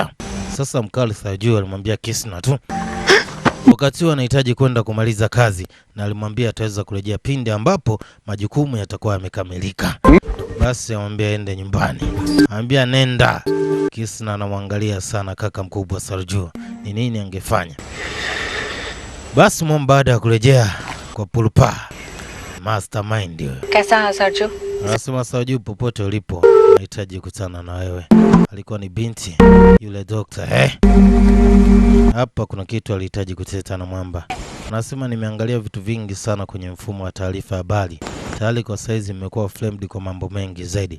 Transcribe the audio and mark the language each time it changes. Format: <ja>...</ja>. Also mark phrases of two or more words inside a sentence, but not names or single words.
<sw>Sasa mkali Salju alimwambia Kisna tu wakati huo anahitaji kwenda kumaliza kazi, na alimwambia ataweza kurejea pindi ambapo majukumu yatakuwa yamekamilika. Basi amwambia ende nyumbani, amwambia nenda. Kisna anamwangalia sana kaka mkubwa Salju ni nini angefanya. Basi mwamba baada ya kurejea kwa Pulpa mastermind,</sw> <hi>कैसा है सरजू?</hi> <sw>anasema Salju popote ulipo nahitaji kukutana na wewe. Alikuwa ni binti yule dokta hapa kuna kitu alihitaji kuteta na mwamba. Anasema nimeangalia vitu vingi sana kwenye mfumo wa taarifa habari. Tayari kwa saizi imekuwa framed kwa mambo mengi zaidi.</sw>